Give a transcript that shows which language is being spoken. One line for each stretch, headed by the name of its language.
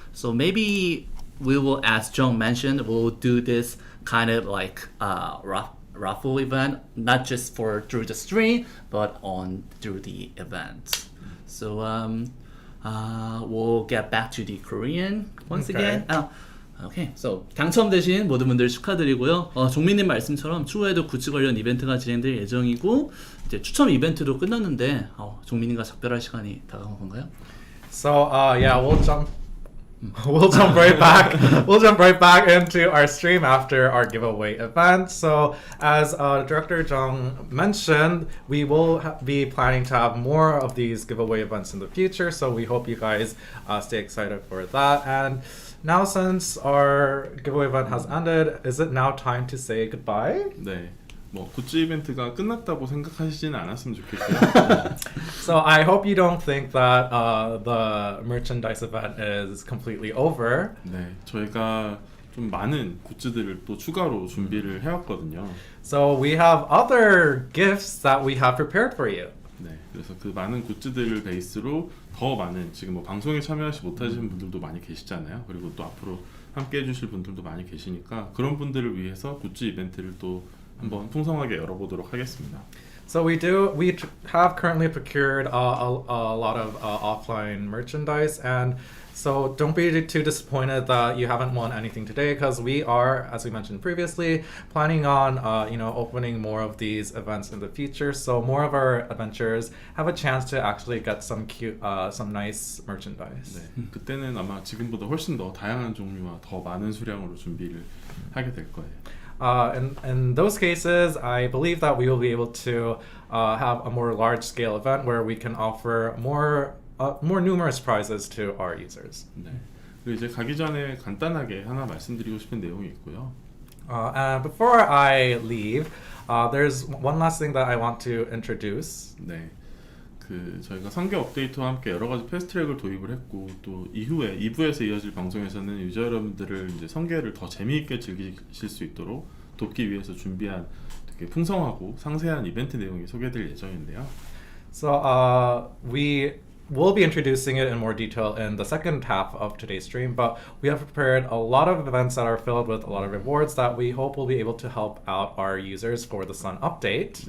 English: So maybe we will, as Jong mentioned, we'll do this kind of like raffle event, not just for through the stream, but on through the event. So we'll get back to the Korean once Okay. again.
Korean: 오케이, so 당첨되신 모든 분들 축하드리고요. 종민님 말씀처럼 추후에도 굿즈 관련 이벤트가 진행될 예정이고, 이제 추첨 이벤트도 끝났는데 종민님과 작별할 시간이 다가온 건가요?
English: So yeah, we'll jump right back. We'll jump right back into our stream after our giveaway event. So as Director Jong mentioned, we will be planning to have more of these giveaway events in the future. So we hope you guys stay excited for that. And now, since our giveaway event has ended, is it now time to say goodbye?
Korean: 네. 뭐 굿즈 이벤트가 끝났다고 생각하시지는 않았으면 좋겠고요.
English: So I hope you don't think that the merchandise event is completely over.
Korean: 네, 저희가 좀 많은 굿즈들을 또 추가로 준비를 해왔거든요.
English: So we have other gifts that we have prepared for you.
Korean: 네, 그래서 그 많은 굿즈들을 베이스로 더 많은 지금 뭐 방송에 참여하지 못하시는 분들도 많이 계시잖아요. 그리고 또 앞으로 함께 해주실 분들도 많이 계시니까 그런 분들을 위해서 굿즈 이벤트를 또 한번 풍성하게 열어보도록 하겠습니다.
English: So we have currently procured a lot of offline merchandise, and so don't be too disappointed that you haven't won anything today, because we are, as we mentioned previously, planning on opening more of these events in the future. So more of our adventurers have a chance to actually get some cute, some nice merchandise.
Korean: 네, 그때는 아마 지금보다 훨씬 더 다양한 종류와 더 많은 수량으로 준비를 하게 될 거예요.
English: In those cases, I believe that we will be able to have a more large-scale event where we can offer more numerous prizes to our users.
Korean: 네. 그리고 이제 가기 전에 간단하게 하나 말씀드리고 싶은 내용이 있고요.
English: And before I leave, there's one last thing that I want to introduce.
Korean: 네. 저희가 선계 업데이트와 함께 여러 가지 패스트트랙을 도입을 했고, 또 이후에 2부에서 이어질 방송에서는 유저 여러분들을 이제 선계를 더 재미있게 즐기실 수 있도록 돕기 위해서 준비한 되게 풍성하고 상세한 이벤트 내용이 소개될 예정인데요.
English: So we will be introducing it in more detail in the second half of today's stream, but we have prepared a lot of events that are filled with a lot of rewards that we hope will be able to help out our users for the Sun update.